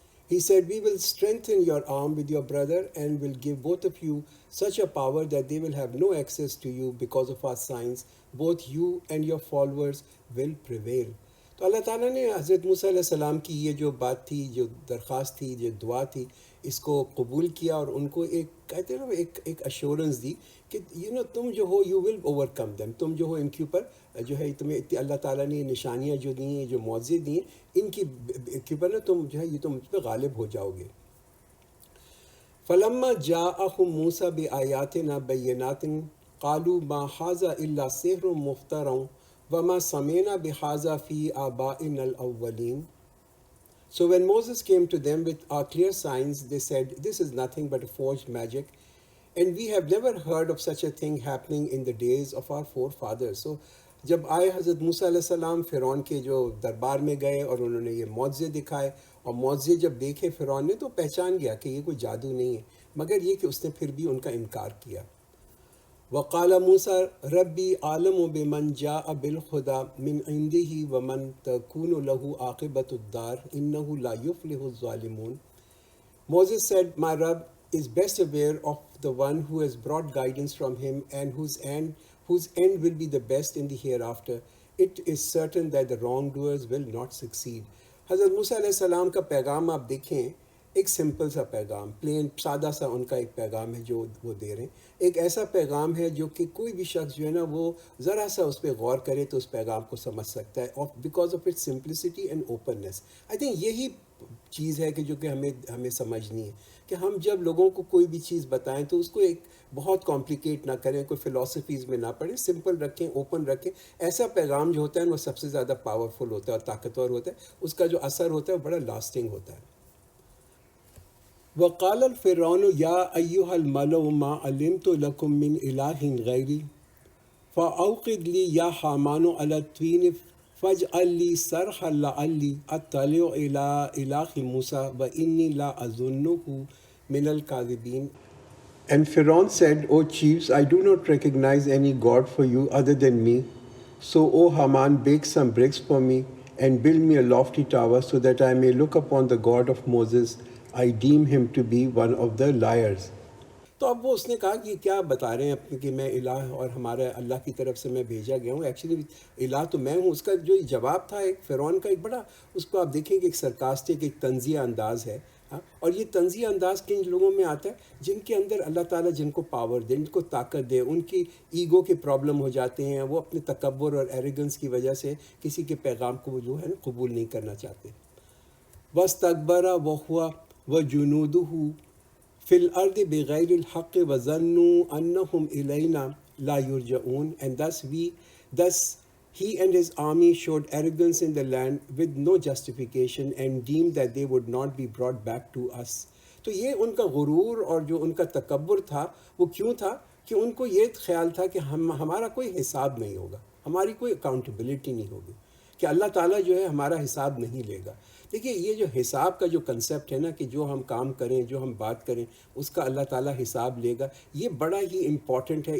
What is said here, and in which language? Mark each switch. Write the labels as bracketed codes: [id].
[en] He said, we will strengthen your arm with your brother and will give both of you such a power that they will have no access to you because of our signs. Both you and your followers will prevail. [ur] تو اللہ تعالیٰ نے حضرت موسیٰ علیہ السلام کی یہ جو بات تھی، جو درخواست تھی، جو دعا تھی، اس کو قبول کیا اور ان کو ایک کہتے ہیں نا ایک ایشورنس دی کہ تم جو ہو [en] You will overcome them. [ur] تم جو ہو ان کے اوپر جو ہے تمہیں اللہ تعالیٰ نے نشانیاں جو دی ہیں، جو معجزے دی ہیں، ان کی اوپر نا تم جو ہے یہ تم اس پہ غالب ہو جاؤ گے. [ar] فلما جاءهم موسیٰ بآیاتنا بینات قالوا ما هذا الا سحر مفترى وما سمعنا بهذا في آبائنا الأولين. [en] So when Moses came to them with our clear signs, they said, this is nothing but a forged magic, and we have never heard of such a thing happening in the days of our forefathers. [ur] So جب آئے حضرت موسیٰ علیہ السلام فرعون کے جو دربار میں گئے اور انہوں نے یہ معجزے دکھائے، اور معجزے جب دیکھے فرعون نے تو پہچان گیا کہ یہ کوئی جادو نہیں ہے، مگر یہ کہ اس نے پھر بھی ان کا انکار کیا. [ar] وقال موسیٰ ربی عالم بمن جاء بالهدى من عنده ومن تكون له عاقبۃ الدار انه لا يفلح الظالمون. [en] Moses said, my Rabb is best aware of the one who has brought guidance from him and whose end will be the best in the hereafter. It is certain that the wrongdoers will not succeed. [ur] حضرت موسیٰ علیہ السلام کا پیغام آپ دیکھیں، ایک simple سا پیغام، پلین سادہ سا ان کا ایک پیغام ہے جو وہ دے رہے ہیں. ایک ایسا پیغام ہے جو کہ کوئی بھی شخص جو ہے نا وہ ذرا سا اس پہ غور کرے تو اس پیغام کو سمجھ سکتا ہے، [en] Because of its simplicity and openness. I think [ur] یہی چیز ہے کہ جو کہ ہمیں سمجھنی ہے کہ ہم جب لوگوں کو کوئی بھی چیز بتائیں تو اس کو ایک بہت کمپلیکیٹ نہ کریں، کوئی فلاسفیز میں نہ پڑھیں، سمپل رکھیں، اوپن رکھیں. ایسا پیغام جو ہوتا ہے وہ سب سے زیادہ پاورفل ہوتا ہے اور طاقتور ہوتا ہے، اس کا جو اثر ہوتا ہے وہ بڑا لاسٹنگ ہوتا ہے. [ar] وقال الفرعون یا ایھا الملأ ما علمت لکم من الہ غیری فاوقد لی یا حامان علی الطین فاجعل لی صرحا لعلی اطلع الی الہ موسیٰ وانی لا اظنہ من الکاذبین. [en] And Pharaoh said, O chiefs, I do not recognize any god for you other than me. So, O Haman, bake some bricks for me and build me a lofty tower so that I may look upon the God of Moses. I deem him to be one of the liars. [ur] تو اب وہ اس نے کہا کہ کیا بتا رہے ہیں کہ میں الہ اور ہمارا اللہ کی طرف سے میں بھیجا گیا ہوں، ایکچولی الہ تو میں ہوں. اس کا جو جواب تھا ایک فرعون کا، ایک بڑا، اس کو آپ دیکھیں کہ ایک سرکاسٹک، ایک طنزیہ انداز ہے. اور یہ طنزیہ انداز کن لوگوں میں آتا ہے جن کے اندر اللہ تعالیٰ جن کو پاور دے، جن کو طاقت دے، ان کی ایگو کے پرابلم ہو جاتے ہیں، وہ اپنے تکبر اور ایریگنس کی وجہ سے کسی کے پیغام کو جو ہے نا قبول نہیں کرنا چاہتے. [ar] وَاسْتَكْبَرَ وَهُوَ وَجُنُودُهُ فِي الْأَرْضِ بِغَيْرِ الْحَقِّ وَظَنُّوا أَنَّهُمْ إِلَيْنَا لَا يُرْجَعُونَ. [en] And thus he and his army showed arrogance in the land with no justification and deemed that they would not be brought back to us. [ur] تو یہ ان کا غرور اور جو ان کا تکبر تھا وہ کیوں تھا کہ ان کو یہ خیال تھا کہ ہمارا کوئی حساب نہیں ہوگا، ہماری کوئی اکاؤنٹیبلٹی نہیں ہوگی، کہ اللہ تعالیٰ جو ہے ہمارا حساب نہیں لے گا. دیکھیے یہ جو حساب کا جو کنسیپٹ ہے نا کہ جو ہم کام کریں، جو ہم بات کریں، اس کا اللہ تعالیٰ حساب لے گا، یہ بڑا ہی امپورٹنٹ ہے.